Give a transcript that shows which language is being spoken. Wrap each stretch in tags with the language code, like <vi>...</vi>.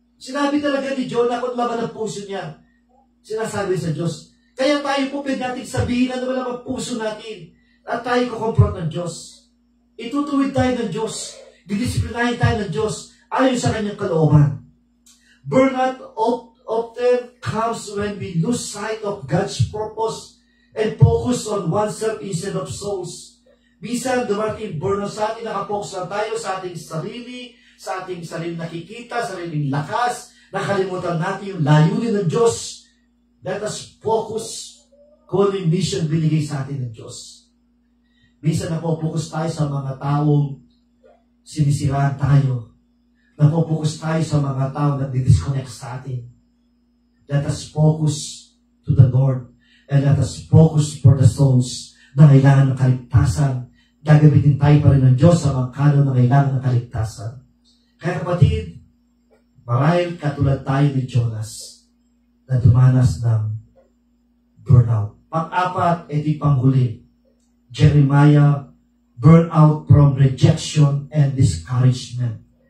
<tl>Sinabi talaga ni Jonah kung laman ang puso niya. Sinasabi sa Diyos. Kaya tayo po pwede natin sabihin ano ba naman ang puso natin at tayo kukompront ng Diyos. Itutuwid tayo ng Diyos. Didisiplinahin tayo ng Diyos ayon sa kanyang kalooban.</tl> <en>Burnout often comes when we lose sight of God's purpose and focus on oneself instead of souls.</en> <tl>Minsan dumating burnout sa atin, nakapokus na tayo sa ating sarili, sa ating sariling nakikita, sariling lakas, nakalimutan natin yung layunin ng Diyos.</tl> <en>Let us focus</en> <tl>kung yung mission binigay sa atin ng Diyos. Minsan napopokus tayo sa mga taong sinisiraan tayo. Napopokus tayo sa mga tao na didisconnect sa atin.</tl> <en>Let us focus to the Lord and let us focus for the souls</en> <tl>na kailangan ng kaligtasan. Gagamitin tayo pa rin ng Diyos sa mga kanon na kailangan ng kaligtasan. Kaya kapatid, marahil katulad tayo ni Jonas na dumanas ng burnout. Pang-apat, ito'y panghuli.</tl> <en>Jeremiah, burnout from rejection and discouragement.</en>